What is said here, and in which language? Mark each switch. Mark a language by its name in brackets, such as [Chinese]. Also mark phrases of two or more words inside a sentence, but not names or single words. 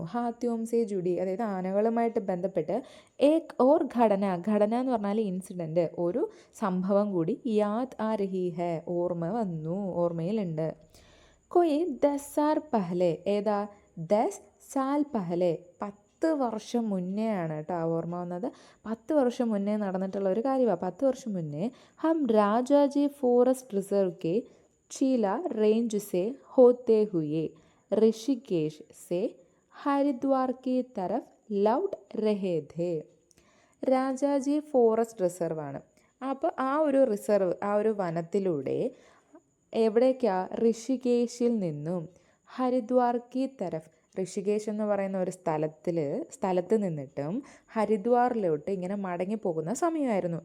[Hindi] हाथियों से जुड़ी, [Malayalam] അതായത് ആനകളുമായിട്ട് ബന്ധപ്പെട്ട്, [Hindi] एक और घटना [Malayalam] എന്ന് പറഞ്ഞാൽ ഇൻസിഡൻറ്റ്, ഒരു സംഭവം കൂടി [Hindi] याद आ रही है, [Malayalam] ഓർമ്മയിലുണ്ട്. [Hindi] कोई 10 साल पहले, [Malayalam] ഏതാ [Hindi] 10 साल पहले, [Malayalam] 10 വർഷം മുന്നേ ആണ് കേട്ടോ ഓർമ്മ വന്നത്. 10 വർഷം മുന്നേ നടന്നിട്ടുള്ള ഒരു കാര്യമാണ്. 10 വർഷം മുന്നേ [Hindi] हम राजाजी फॉरेस्ट रिज़र्व के चीला रेंज से होते हुए ऋषिकेश से हरिद्वार की तरफ लौट रहे थे. [Malayalam] രാജാജി ഫോറസ്റ്റ് റിസർവ് ആണ്. അപ്പോൾ ആ ഒരു വനത്തിലൂടെ എവിടേക്കാ, ഋഷികേശിൽ നിന്നും [Hindi] हरिद्वार की तरफ, [Malayalam] ഋഷികേശ് എന്ന് പറയുന്ന ഒരു സ്ഥലത്ത് നിന്നിട്ടും ഹരിദ്വാറിലോട്ട് ഇങ്ങനെ മടങ്ങി പോകുന്ന സമയമായിരുന്നു.